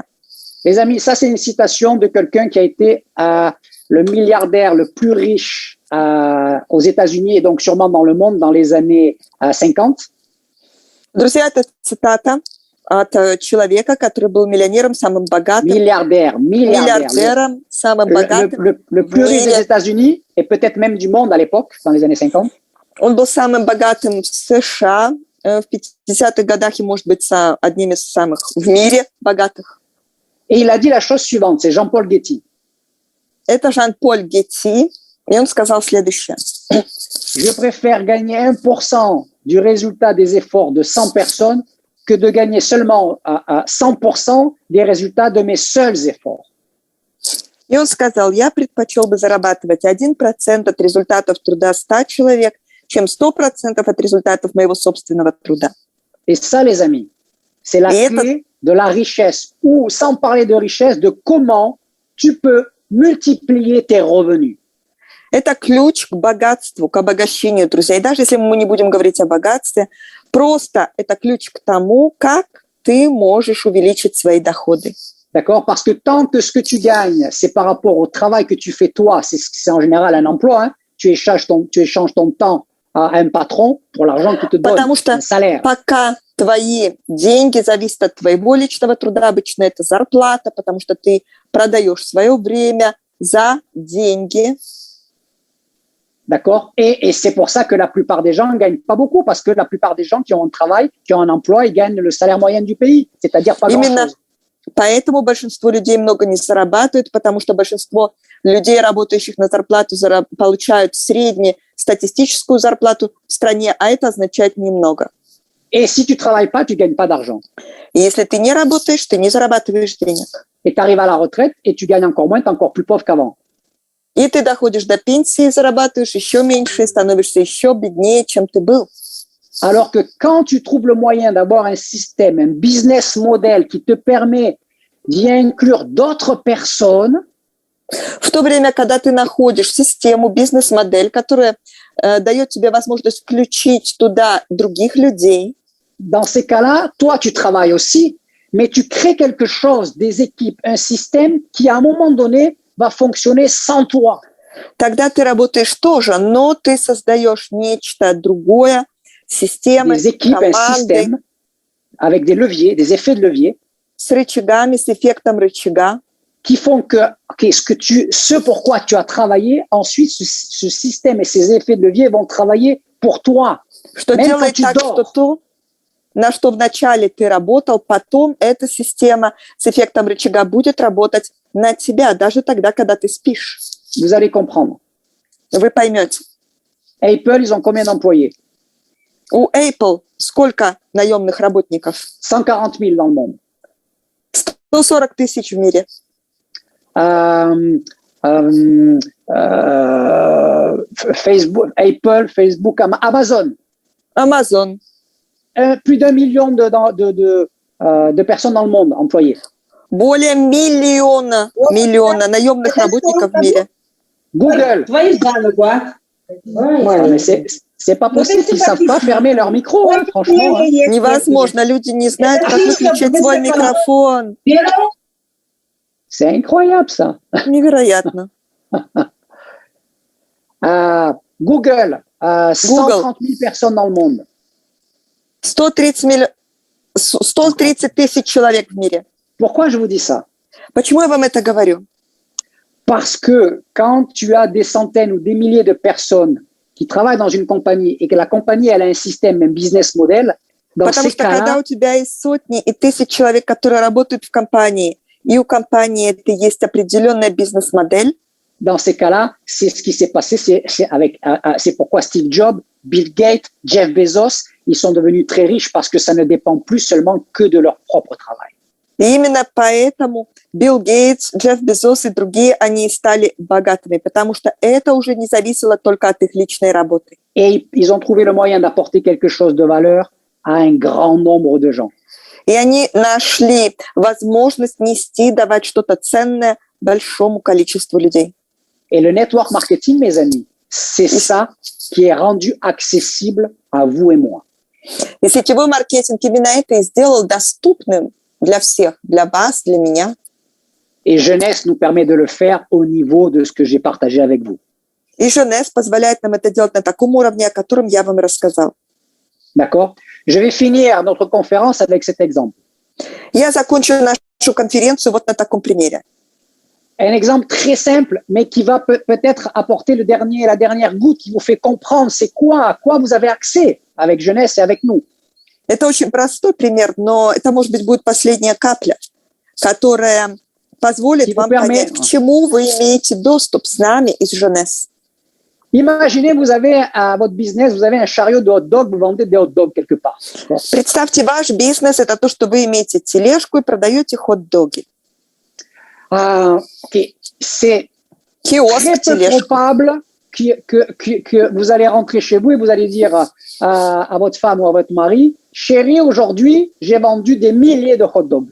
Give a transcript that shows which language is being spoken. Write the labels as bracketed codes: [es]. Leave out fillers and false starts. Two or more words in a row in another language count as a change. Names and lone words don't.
[fr] Les amis, ça c'est une citation de quelqu'un qui a été le milliardaire le plus riche aux États-Unis et donc sûrement dans le monde dans les années 50. [ru] Друзья, это цитата от человека, который был миллионером, самым богатым, миллиардером, самым богатым [fr] le plus riche des États-Unis et peut-être même du monde à l'époque, dans les années 50. [ru] Он был самым богатым в США в 50-х годах и, может быть, одним из самых в мире богатых. [fr] Et il a dit la chose suivante, c'est Jean-Paul Getty. [ru] Это Жан-Поль Гетти, и он сказал следующее. [fr] Je préfère gagner 1% du résultat des efforts de 100 personnes que de gagner seulement 100% des résultats de mes seuls efforts. [ru] И он сказал, я предпочел бы зарабатывать 1% от результатов труда 100 человек, чем 100% от результатов моего собственного труда. [fr] Et ça, les amis, c'est la clé de la richesse, ou sans parler de richesse, de comment tu peux multiplier tes revenus. [ru] Это ключ к богатству, к обогащению, друзья. И даже если мы не будем говорить о богатстве, просто это ключ к тому, как ты можешь увеличить свои доходы. [fr] D'accord? Parce que tant que ce que tu gagnes, c'est par rapport au travail que tu fais toi, c'est en général un emploi, hein? Tu échanges ton temps à un patron pour l'argent qu'il te donne, [ru] Потому что [fr] un salaire. [ru] пока твои деньги зависят от твоего личного труда, обычно это зарплата, потому что ты продаешь свое время за деньги. [fr] D'accord? Et c'est pour ça que la plupart des gens ne gagnent pas beaucoup, parce que la plupart des gens qui ont un travail, qui ont un emploi, ils gagnent le salaire moyen du pays, c'est-à-dire pas grand-chose. [ru] Поэтому большинство людей много не зарабатывают, потому что большинство людей, работающих на зарплату, получают среднестатистическую зарплату в стране, а это означает немного. [fr] Et si tu travailles pas, tu gagnes pas d'argent. [ru] И если ты не работаешь, ты не зарабатываешь денег. [fr] Et tu arrives à la retraite et tu gagnes encore moins, tu es encore plus pauvre qu'avant. [ru] И ты доходишь до пенсии, зарабатываешь еще меньше, и становишься еще беднее, чем ты был. [fr] Alors que quand tu trouves le moyen d'avoir un système, un [en] business model [fr] qui te permet d'y inclure d'autres personnes, [ru] в то время, когда ты находишь систему, бизнес-модель, которая дает тебе возможность включить туда других людей, [fr] dans ces cas-là, toi, tu travailles aussi, mais tu crées quelque chose, des équipes, un système qui, à un moment donné, va fonctionner sans toi. [ru] Тогда ты работаешь тоже, но ты создаешь нечто другое, системы, [fr] des équipes, [ru] команды, [fr] un système avec des leviers, des effets de levier, [ru] с рычагами, с эффектом рычага, [fr] qui font que ce pourquoi tu as travaillé, ensuite ce système et ces effets de levier vont travailler pour toi. [ru] Что делает так, что то, на что вначале ты работал, потом эта система с эффектом рычага будет работать на тебя, даже тогда, когда ты спишь. [fr] Vous allez comprendre. [ru] Вы поймете. [fr] Apple, ils ont combien d'employés? [ru] У Apple сколько наемных работников? [fr] 140 000 dans le monde. [ru] 140 тысяч в мире. [fr] Facebook, Apple, Facebook, Amazon. Amazon. Plus d'1 million de personnes dans le monde employées. [ru] Более миллиона наемных работников в мире. [fr] Google. Ouais, c'est pas possible qu'ils ne savent pas fermer leur micro, hein, franchement. Hein. [ru] Невозможно, люди не знают, как выключить свой микрофон. [fr] C'est incroyable, ça. [ru] Невероятно. [fr] Google, 130 000 personnes dans le monde. [ru] 130 тысяч человек в мире. [fr] Pourquoi je vous dis ça? [ru] Почему я вам это говорю? [fr] Parce que quand tu as des centaines ou des milliers de personnes qui travaillent dans une compagnie et que la compagnie elle a un système, un [en] business model, [fr] dans [ru] Потому [fr] ces [ru] что когда [fr] cas-là, [ru] у тебя есть сотни и тысяч человек, которые работают в компании, и у компании это есть определенная бизнес-модель, [fr] dans ces cas-là, c'est ce qui s'est passé, c'est pourquoi Steve Jobs, Bill Gates, Jeff Bezos, ils sont devenus très riches parce que ça ne dépend plus seulement que de leur propre travail. [ru] и именно поэтому Билл Гейтс, Джефф Безос и другие, они стали богатыми, потому что это уже не зависело только от их личной работы. [fr] Et ils ont trouvé le moyen d'apporter quelque chose de valeur à un grand nombre de gens. [ru] И они нашли возможность нести, давать что-то ценное большому количеству людей. [fr] Et le [en] network marketing, [fr] mes amis, c'est ça qui est rendu accessible à vous et moi. [ru] И сетевой маркетинг именно это и сделал доступным для всех, для вас, для меня. [fr] Et Jeunesse nous permet de le faire au niveau de ce que j'ai partagé avec vous. [ru] И Jeunesse позволяет нам это делать на таком уровне, о котором я вам рассказал. [fr] D'accord? Je vais finir notre conférence avec cet exemple. [ru] Я закончу нашу конференцию вот на таком примере. [fr] Un exemple très simple, mais qui va peut-être apporter la dernière goutte qui vous fait comprendre c'est quoi, à quoi vous avez accès avec Jeunesse et avec nous. [ru] Это очень простой пример, но это, может быть, будет последняя капля, которая позволит вам понять, к чему вы имеете доступ с нами из Jeunesse. [fr] Imaginez, vous avez à votre business, vous avez un chariot de hot dog, vous vendez des hot dogs quelque part. [ru] Представьте, ваш бизнес – это то, что вы имеете тележку и продаете хот-доги. [fr] Okay. C'est [ru] Киоск, [fr] très peu probable que vous allez rentrer chez vous et vous allez dire à votre femme ou à votre mari, chérie, aujourd'hui, j'ai vendu des milliers de hot dogs.